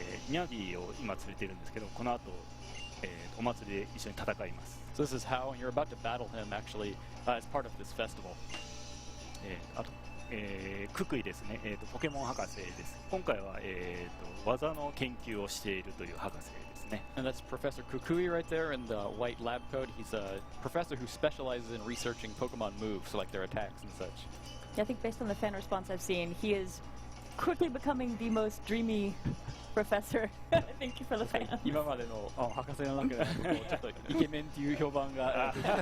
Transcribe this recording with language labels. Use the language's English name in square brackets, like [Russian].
[Japanese] ニャビーを今連れてるんですけど、この後、お祭りで一緒に戦います。 [English] So this is how, and you're about to battle him actually as part of this festival. [Japanese] あと、ククイですね。ポケモン博士です。今回は、技の研究をしているという博士ですね。 [English] And that's Professor Kukui right there in the white lab coat. He's a professor who specializes in researching Pokemon moves, so like their attacks and such. Yeah, I think based on the fan response I've seen, he is quickly becoming the most dreamy professor. I think for the fans. [Japanese] 今までの博士の中でちょっとイケメンっていう評判が